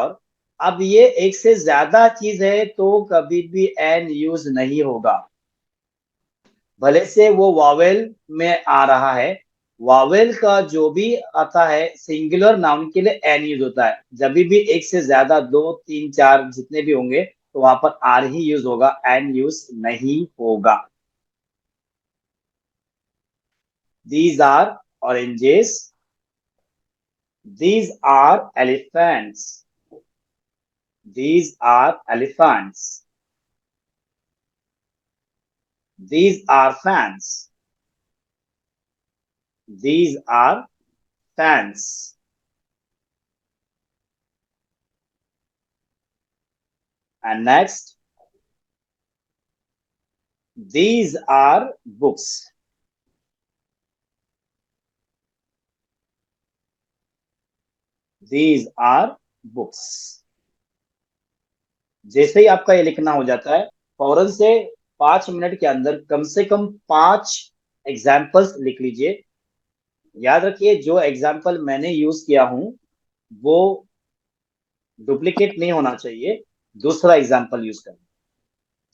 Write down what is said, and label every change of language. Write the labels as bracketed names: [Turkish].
[Hindi] और अब ये एक से ज्यादा चीज है तो कभी भी एन यूज नहीं होगा, भले से वो वॉवेल में आ रहा है। वॉवेल का जो भी आता है सिंगुलर नाउन के लिए एन यूज होता है। जब भी एक से ज्यादा, दो तीन चार जितने भी होंगे, तो वहां पर आर ही यूज होगा, एन यूज नहीं होगा। [English] These are oranges, these are elephants, these are elephants, these are fans, these are fans. And next, these are books, these are books. [Hindi] जैसे ही आपका ये लिखना हो जाता है, फौरन से 5 मिनट के अंदर कम से कम 5 एग्जाम्पल्स लिख लीजिए। याद रखिए, जो एग्जाम्पल मैंने यूज किया हूं वो डुप्लीकेट नहीं होना चाहिए, दूसरा एग्जाम्पल यूज करना।